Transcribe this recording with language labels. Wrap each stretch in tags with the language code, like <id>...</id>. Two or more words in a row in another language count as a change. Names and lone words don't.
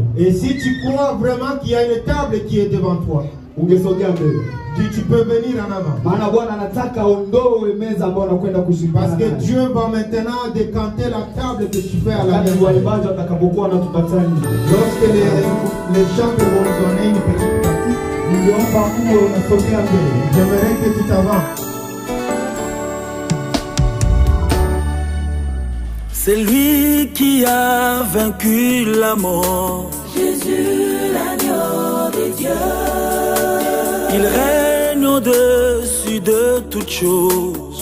<fr>Et si tu crois vraiment qu'il y a une table qui est devant toi,</fr> <sw>ungesogea mbele.</sw> <fr>tu peux venir en avant.</fr> <sw>Maana Bwana anataka ondoe meza ambayo unakwenda kushirikiana</sw> <fr>Parce que</fr> <sw>nayo.</sw> <fr>Dieu va maintenant décanter la table que tu fais à la</fr> <sw>Wakati</sw> <fr>maison.</fr> <sw>waimbaji watakapokuwa wanatupatia nje,</sw> <fr>Lorsque les chants vont nous donner une petite partie,</fr> <sw>ningeomba uwe unasogea mbele.</sw> <fr>j'aimerais que tu t'avances. C'est lui qui a vaincu la mort. Jésus, l'agneau de Dieu. Il règne au-dessus de toutes choses.</fr>